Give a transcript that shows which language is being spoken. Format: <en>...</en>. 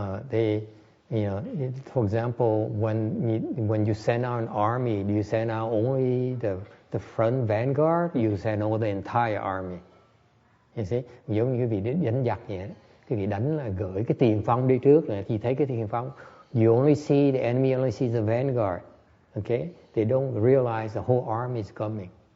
<en>They, for example, when you send out an army, do you send out only the front vanguard? You send out the entire army. You see?</en> <vi>Giống như cái vị đánh giặc vậy đó. Cái vị đánh là gửi cái tiền phong đi trước là chỉ thấy cái tiền phong.</vi> <en>You only see the enemy, only sees the vanguard. Okay? They don't realize the whole army is coming.</en>